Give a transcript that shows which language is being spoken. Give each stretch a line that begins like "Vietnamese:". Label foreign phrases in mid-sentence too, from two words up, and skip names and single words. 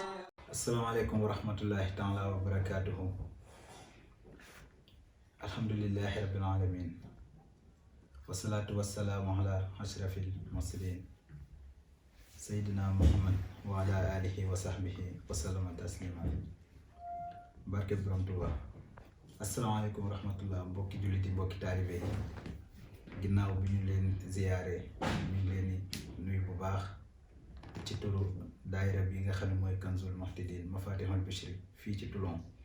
Arabic: السلام عليكم ورحمة الله تعالى وبركاته. الحمد لله رب العالمين والصلاة والسلام على أشرف المرسلين سيدنا محمد وعلى آله وصحبه وسلم تسليما.
Wolof: barke borom Tuuba.
Arabic: السلام عليكم ورحمة الله
Wolof: mbokki jullit yi mbokki taalibe yi ginnaaw bi ñu leen ziyaare ñu ngi leen di nuyu bu baax ci turu daayira bi nga xam ne mooy Kanzul Muhtadin Mafatihul Bichri fii ci Toulon.